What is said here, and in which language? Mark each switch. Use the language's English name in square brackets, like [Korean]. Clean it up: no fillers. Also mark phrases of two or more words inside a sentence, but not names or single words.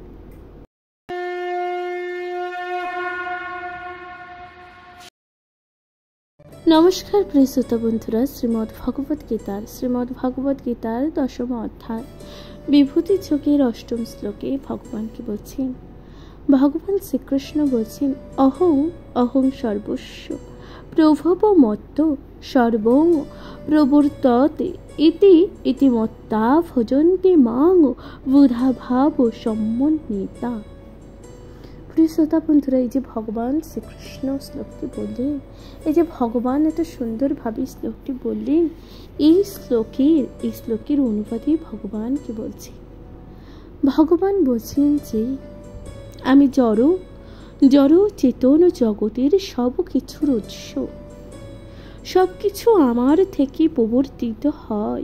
[Bangla] নমস্কার প্রিয় শ্রোতা বন্ধুরা, শ্রীমদ্ ভগবত গীতার 10ম অধ্যায় বিভূতি যোগের 8ম শ্লোকে ভগবান কি বলছেন, ভগবান শ্রীকৃষ্ণ বলছেন, [Sanskrit] অহং সর্বস্ব প্রভব মত্ত সর্বং প্রবর্ততে ইতি মত্তা ভজন্তে মাং বুধা ভাব সম্মন্বিতা। [Bangla] প্রিয় শ্রোতা বন্ধুরা, এই যে ভগবান শ্রীকৃষ্ণ শ্লোকটি বললেন, এই যে ভগবান এত সুন্দরভাবে শ্লোকটি বললেন, এই শ্লোকের অনুবাদে ভগবান কি বলছে, ভগবান বলছেন যে আমি জড় চেতন জগতের সব কিছুর উৎস, সব কিছু আমার থেকে প্রবর্তিত হয়।